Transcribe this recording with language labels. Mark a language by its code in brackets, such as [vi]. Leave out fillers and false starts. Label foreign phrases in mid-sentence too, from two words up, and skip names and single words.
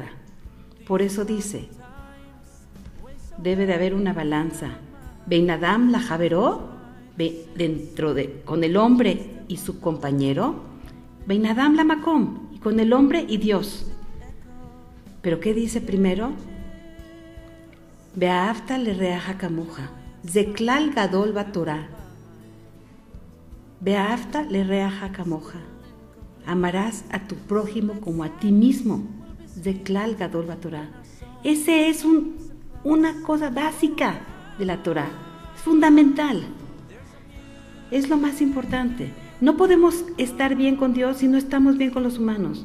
[es] Por eso dice, debe de haber una balanza. [he] בין אדם לחברו, [es] con el hombre y su compañero. [he] בין אדם למקום, [es] y con el hombre y Dios. ¿Pero qué dice primero? [he] ואהבת לרעך כמוך, זה כלל גדול בתורה. ואהבת לרעך כמוך. [es] Amarás a tu prójimo como a ti mismo. [he] זה כלל גדול בתורה. [es] Ese es una cosa básica de la Torá. Es fundamental. Es lo más importante. No podemos estar bien con Dios si no estamos bien con los humanos.